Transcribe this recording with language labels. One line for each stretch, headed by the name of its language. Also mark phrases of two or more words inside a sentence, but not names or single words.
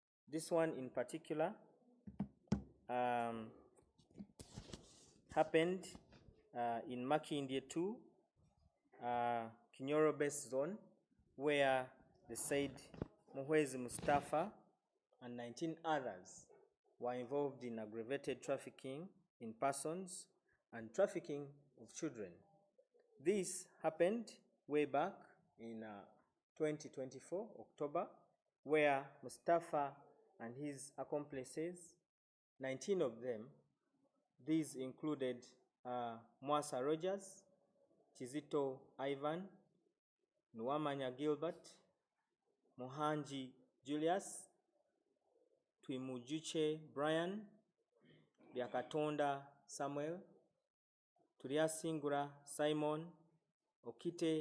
English: This one in particular happened in Makindye 2, Kinyoro Base Zone, where the said Muhwezi Mustafa and 19 others were involved in aggravated trafficking in persons and trafficking of children. This happened way back in 2024, October, where Mustafa and his accomplices, 19 of them, these included Mwasa Rogers, Chizito Ivan, Nwamanya Gilbert, Muhanji Julius, Twimujuche Brian, Byakatonda Samuel, Tuliasingura Simon, Okite